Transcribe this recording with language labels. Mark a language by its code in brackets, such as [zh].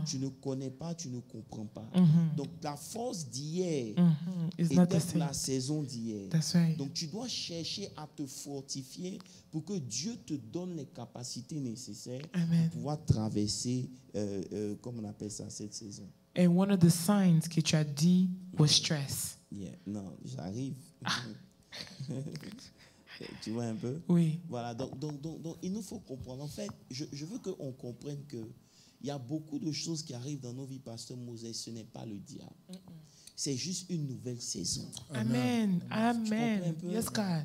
[fr] Tu ne connais pas, tu ne comprends pas. Mhm. Donc la force d'hier [en] It's not the [fr] était pour [en] same. [fr] la saison d'hier. [en] That's right. [fr] Donc tu dois chercher à te fortifier pour que Dieu te donne les capacités nécessaires [en] Amen. [fr] pour pouvoir traverser, comment on appelle ça, cette saison. [en] And one of the signs [fr] que tu as dit [en] was stress. [fr] Yeah. Non, j'arrive. Tu vois un peu? Oui. Voilà, donc il nous faut comprendre. En fait, je veux qu'on comprenne qu'il y a beaucoup de choses qui arrivent dans nos vies, Pasteur Moses, ce n'est pas le diable. C'est juste une nouvelle saison. [en] Amen. [fr] Tu comprends un [en] Amen. [fr] peu? [en] Yes, God.